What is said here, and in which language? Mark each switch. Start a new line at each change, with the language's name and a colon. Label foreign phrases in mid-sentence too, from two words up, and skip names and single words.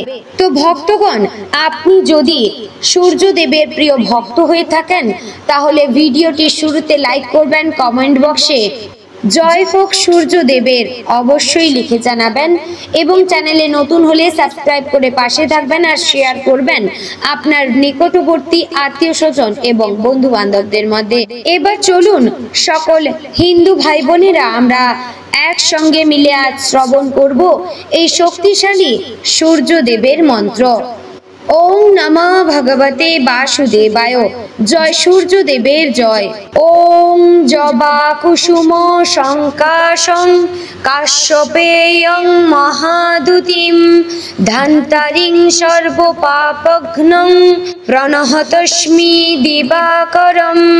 Bangla: তো ভক্তগণ, আপনি যদি সূর্যদেবের প্রিয় ভক্ত হয়ে থাকেন তাহলে ভিডিওটি শুরুতে লাইক করবেন, কমেন্ট বক্সে জয় হোক সূর্যদেবের অবশ্যই লিখে জানাবেন এবং চ্যানেলে নতুন হলে সাবস্ক্রাইব করে পাশে থাকবেন আর শেয়ার করবেন আপনার নিকটবর্তী আত্মীয় স্বজন এবং বন্ধু বান্ধবদের মধ্যে। এবার চলুন সকল হিন্দু ভাই বোনেরা আমরা একসঙ্গে মিলে আজ শ্রবণ করব এই শক্তিশালী সূর্যদেবের মন্ত্র।
Sanskrit: ओम नमः भगवते वासुदेवाय। जय सूर्यदेवेर जय। ओम जबा कुसुम संकाशं काश्यपेयं महादुतिं धन्तारिं सर्वपापघ्नं प्रणहतस्मि दिवाकरम्।